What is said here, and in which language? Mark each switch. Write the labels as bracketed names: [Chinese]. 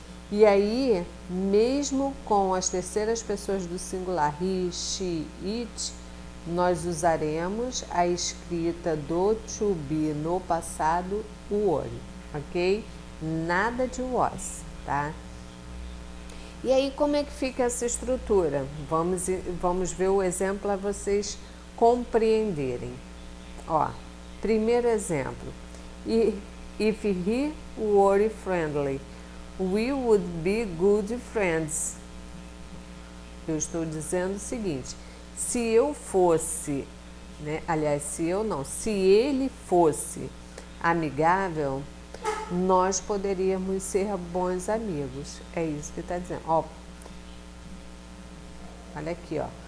[Portuguese] E aí, mesmo com as terceiras pessoas do singular he, she, it, nós usaremos a escrita do to be no passado were, ok? Nada de was, tá? E aí, como é que fica essa estrutura? Vamos ver o exemplo para vocês compreenderem. Ó, primeiro exemplo. [English] If he were friendly, we would be good friends. [Portuguese] Eu estou dizendo o seguinte, se eu fosse, né, aliás, se ele fosse amigável, nós poderíamos ser bons amigos. É isso que está dizendo. Ó, olha aqui, ó.